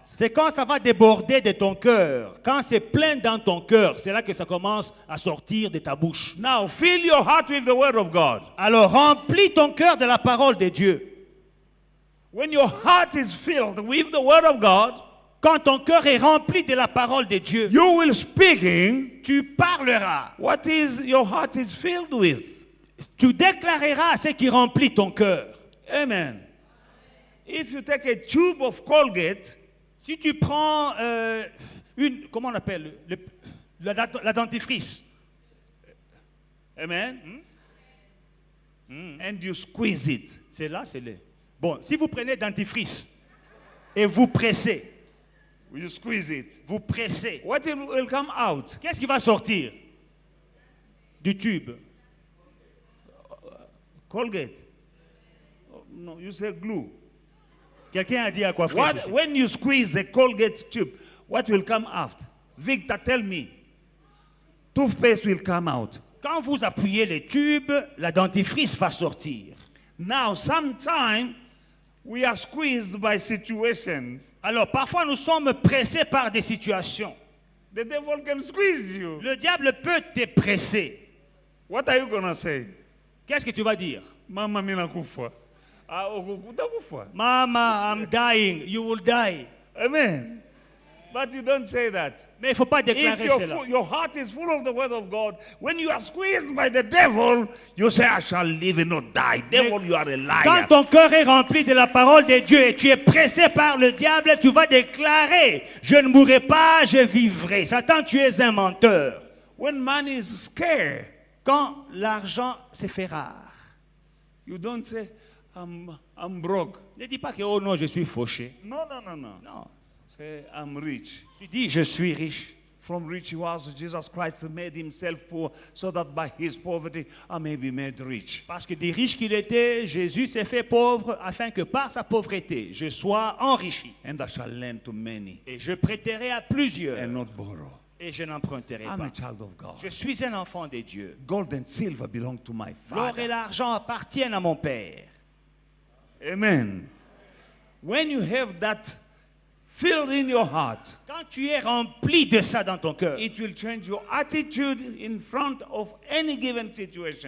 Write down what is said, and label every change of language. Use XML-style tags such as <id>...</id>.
<fr>C'est quand ça va déborder de ton cœur, quand c'est plein dans ton cœur, c'est là que ça commence à sortir de ta bouche.</fr> <en>Now fill your heart with the word of God.</en> <fr>Alors remplis ton cœur de la parole de Dieu.</fr> <en>When your heart is filled with the word of God,</en> <fr>Quand ton cœur est rempli de la parole de Dieu,</fr> <en>you will speaking</en> <fr>tu parleras,</fr> <en>what is your heart is filled with.</en> <fr>tu déclareras ce qui remplit ton cœur.</fr> <en>Amen. If you take a tube of Colgate,</en> <fr>Si tu prends comment on appelle, la dentifrice,</fr> <en>amen, and you squeeze it,</en> <fr>c'est là, c'est le... Bon, si vous prenez dentifrice et vous pressez,</fr> <en>you squeeze it,</en> <fr>vous pressez,</fr> <en>what will come out?</en> <fr>qu'est-ce qui va sortir du tube?</fr> <en>Colgate. Oh, no, you say glue.</en> <fr>Quelqu'un a dit à quoi</fr> <en>What,</en> <fr>frère?</fr> <en>when you squeeze a Colgate tube, what will come out? Victor, tell me. Toothpaste will come out.</en> <fr>Quand vous appuyez les tubes, la dentifrice va sortir.</fr> <en>Now, sometimes we are squeezed by situations.</en> <fr>Alors parfois nous sommes pressés par des situations.</fr> <en>The devil can squeeze you.</en> <fr>Le diable peut te presser.</fr> <en>What are you going to say?</en> <fr>Qu'est-ce que tu vas dire?</fr> <sw>Mama mina kufa. Utakufa.</sw> <en>Mama, I'm dying. You will die. Amen. But you don't say that.</en> <fr>Mais il ne faut pas</fr> <en>If</en> <fr>déclarer cela.</fr> <en>your heart is full of the word of God, when you are squeezed by the devil, you say, I shall live and not die. Devil, you are a</en> <fr>Quand</fr> <en>liar.</en> <fr>ton cœur est rempli de la parole de Dieu et tu es pressé par le diable, tu vas déclarer, je ne mourrai pas, je vivrai. Satan, tu es un menteur.</fr> <en>When man is scared,</en> <fr>Quand l'argent se fait rare,</fr> <en>you don't say, I'm broke.</en> <fr>ne dis pas que, oh non, je suis fauché.</fr> <en>No.</en> <fr>Non.</fr> <en>Say, I'm rich.</en> <fr>Tu dis, je suis riche.</fr> <en>From rich he was, Jesus Christ made himself poor, so that by his poverty I may be made rich.</en> <fr>Parce que des riches qu'il était, Jésus s'est fait pauvre afin que par sa pauvreté, je sois enrichi.</fr> <en>And I shall lend to many</en> <fr>Et je prêterai à plusieurs</fr> <en>and not borrow.</en> <fr>et je n'emprunterai</fr> <en>I'm</en> <fr>pas.</fr> <en>a child of God.</en> <fr>Je suis un enfant de Dieu.</fr> <en>Gold and silver belong to my</en> <fr>L'or et</fr> <en>Father.</en> <fr>l'argent appartiennent à mon Père.</fr> <en>Amen. When you have that filled in your heart,</en> <fr>Quand tu es rempli de ça dans ton cœur,</fr> <en>it will change your attitude in front of any given situation.</en>